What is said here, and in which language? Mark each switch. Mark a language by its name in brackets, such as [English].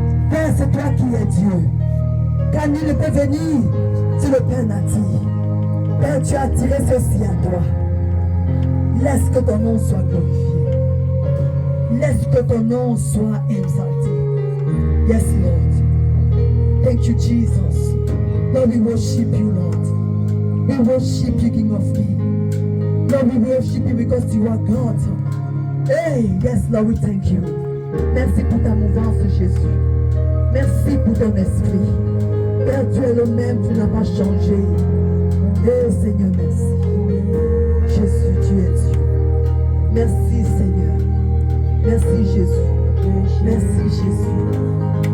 [French] Père, c'est toi qui es Dieu. Car nul ne peut venir si le Père n'a dit. Père, tu as tiré ceci à toi. Laisse que ton nom soit glorifié. Laisse que ton nom soit exalté. [English] Yes, Lord. Thank you, Jesus. Lord, we worship you, Lord. We worship you, King of Kings. Lord, we worship you because you are God. Hey, yes, Lord, we thank you. [French] Merci pour ta mouvance, Jésus. Merci pour ton esprit. Père, tu es le même, tu n'as pas changé. Eh Seigneur, merci. Jésus, tu es Dieu. Merci Seigneur. Merci Jésus. Merci Jésus.